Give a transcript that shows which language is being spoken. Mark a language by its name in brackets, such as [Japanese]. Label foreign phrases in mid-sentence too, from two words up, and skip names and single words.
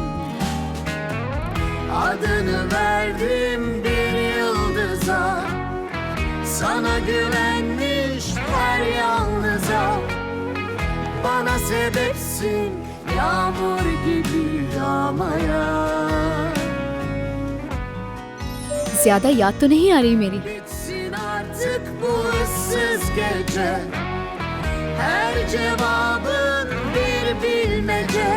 [Turkish] Adını verdim bir yıldıza, sana güvenmiş her yalnıza. Bana sebepsin yağmur gibi yağmaya. [Hindi] ज्यादा याद तो नहीं आ रही मेरी। [Turkish] Bitsin artık bu ıssız gece, her cevabın bir bilmece.